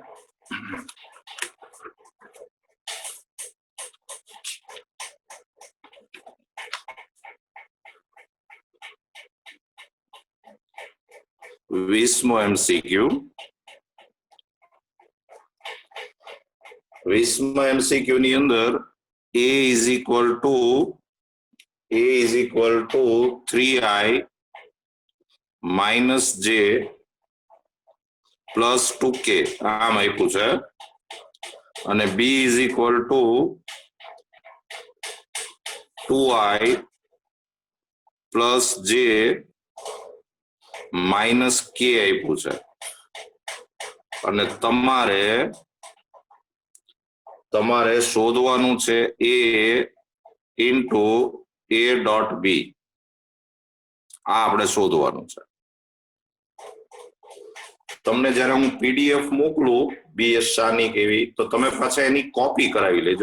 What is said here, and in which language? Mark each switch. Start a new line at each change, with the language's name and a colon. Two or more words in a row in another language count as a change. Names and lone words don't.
Gujarati: વીસમો MCQ. વીસમા MCQ ની અંદર
English: a is equal to 3i minus j plus 2k
Gujarati: આમ આપ્યું છે, અને
English: b is equal to 2i plus j minus k
Gujarati: આપ્યું છે. અને તમારે શોધવાનું છે
English: a into a dot b.
Gujarati: આ આપણે શોધવાનું છે. તમને જયારે હું PDF મોકલું BS શાહની કેવી, તો તમે પાછા એની કોપી કરાવી લેજો.